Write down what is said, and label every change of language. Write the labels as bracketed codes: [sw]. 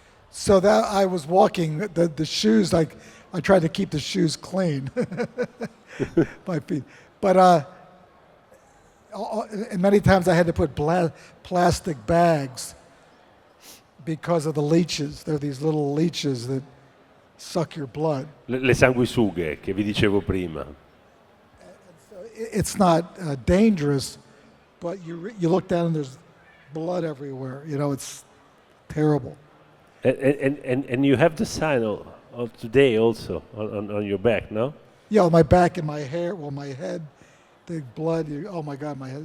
[en] So that I was walking, the shoes, I tried to keep the shoes clean, my feet. But and many times I had to put plastic bags because of the leeches. There are these little leeches that suck your blood. [it] Le sanguisughe che vi dicevo prima. [en] It's not dangerous, but you look down and there's blood everywhere. You know, it's terrible. And you have the sign of today also on your back, no? Yeah, on my back and my hair, well, my head, the blood. Oh my God, my head.